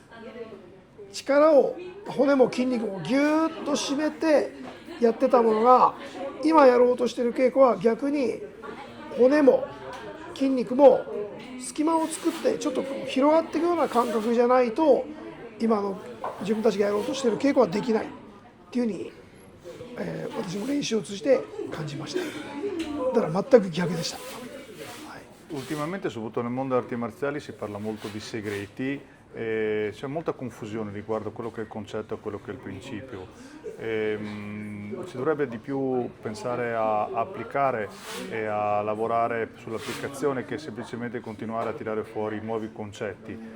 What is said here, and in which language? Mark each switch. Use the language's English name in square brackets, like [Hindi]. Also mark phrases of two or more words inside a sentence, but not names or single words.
[Japanese] 力を骨も筋肉もギュッと締めてやってたものが今やろうとしている稽古は逆に骨も筋肉も隙間を作ってちょっとこう広がっていくような感覚じゃないと今の自分たちがやろうとしている稽古はできないっていうふうに、私も練習を通じて感じました。だから全く逆でした。 [Italian] Ultimamente, soprattutto nel mondo delle arti marziali, si parla molto di segreti, c'è molta confusione riguardo a quello che è il concetto e a quello che è il principio. Si dovrebbe di più pensare a applicare e a lavorare sull'applicazione che semplicemente continuare a tirare fuori nuovi concetti.